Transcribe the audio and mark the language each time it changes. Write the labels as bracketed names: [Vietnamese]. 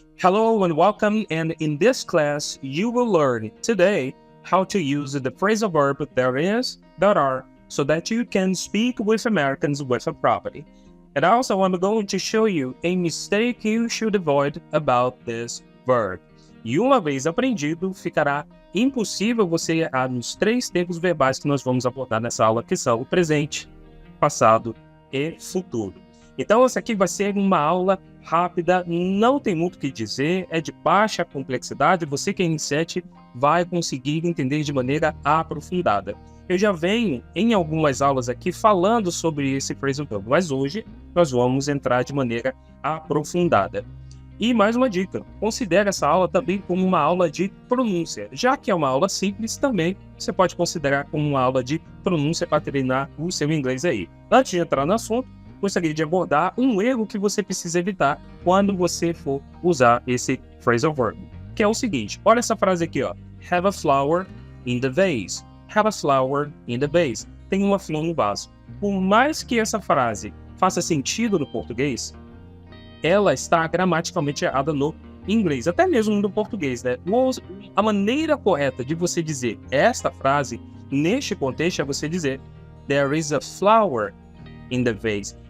[English] Hello and welcome, and in this class, you will learn today how to use the phrasal verb there is, that are, so that you can speak with Americans with a property. And also, I'm going to show you a mistake you should avoid about this verb. [Portuguese] E uma vez aprendido, ficará impossível você errar nos 3 tempos verbais que nós vamos abordar nessa aula, que são o presente, passado e futuro. Então, essa aqui vai ser uma aula rápida, não tem muito o que dizer, é de baixa complexidade, você que é iniciante vai conseguir entender de maneira aprofundada. Eu já venho em algumas aulas aqui falando sobre esse phrasal verb, mas hoje nós vamos entrar de maneira aprofundada. E mais uma dica, considere essa aula também como uma aula de pronúncia. Já que é uma aula simples, também você pode considerar como uma aula de pronúncia para treinar o seu inglês aí. Antes de entrar no assunto, gostaria de abordar um erro que você precisa evitar quando você for usar esse phrasal verb, que é o seguinte, olha essa frase aqui, ó. [English] Have a flower in the vase. Have a flower in the vase. [Portuguese] Tem uma flor no vaso. Por mais que essa frase faça sentido no português, ela está gramaticalmente errada no inglês, até mesmo no português, né? A maneira correta de você dizer esta frase, neste contexto, é você dizer [English] There is a flower in the vase.